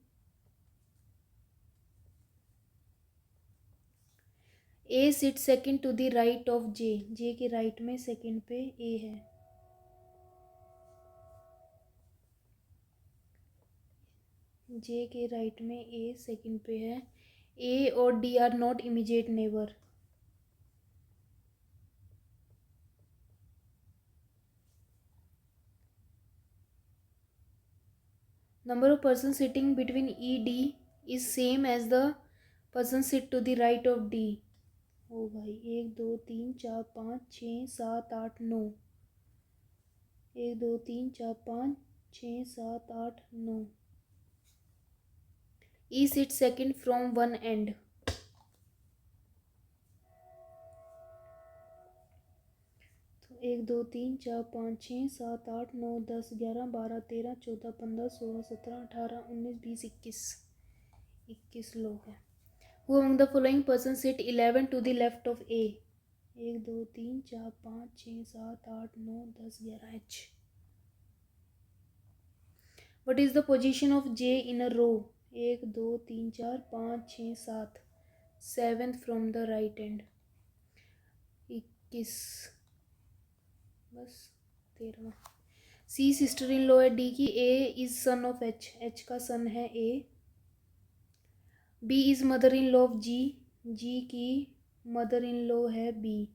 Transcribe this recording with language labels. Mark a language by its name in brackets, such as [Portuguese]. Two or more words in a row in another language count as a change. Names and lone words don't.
[English] A sit second to the right of J, [Hindi] जे के राइट में सेकंड पे ए है। जे के राइट में ए सेकंड पे है। [English] A और D are not immediate neighbour। Number of persons sitting between E D is same as the person sit to the right of D। [Hindi] ओ भाई, एक दो तीन चार पाँच छः सात आठ नौ। एक दो तीन चार पाँच छः सात आठ नौ। [English] E sits second from one end। [Hindi] तो एक दो तीन चार पाँच छः सात आठ नौ 10 11 12 13 14 15 16 17 18 19 20 21 लोग हैं। [English] Who among the following persons sit 11 to the left of A? [Hindi] एक दो तीन चार पाँच छः सात आठ नौ 10 11 H। [English] What is the position of J in a row? [Hindi] एक दो तीन चार पाँच छः सात। [English] 7th from the right hand। [Hindi] 21 बस 13। C [English] sister in law [Hindi] है D की। [English] A is son of H, [Hindi] H का सन है A। [English] B is mother in law of G, [Hindi] G की [English] mother in law [Hindi] है B।